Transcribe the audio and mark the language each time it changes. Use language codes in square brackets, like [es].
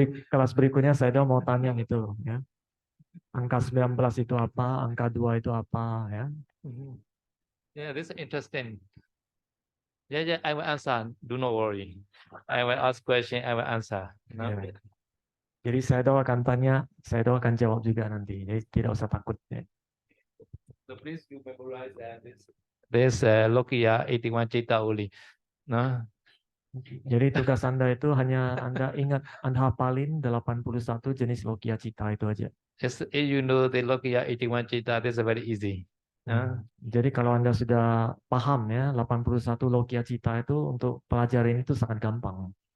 [id] Kelas berikutnya saya mau tanya itu ya. Angka 19 itu apa, angka 2 itu apa ya. [en] Yeah, this is interesting. Yeah, I will answer. Do not worry. I will ask question, I will answer. No? [id] Ya. Jadi saya akan tanya, saya akan jawab juga nanti. Jadi tidak usah takut ya. [en] So please you memorize this Lokiya 81 Cita only. No? [id] Jadi tugas Anda itu hanya Anda ingat, Anda hafalin 81 jenis Lokiya Cita itu aja. [en] If you know the Lokiya 81 Cita, this is very easy. [id] Jadi kalau Anda sudah paham ya 81 Lokiya Cita itu untuk pelajaran itu sangat gampang.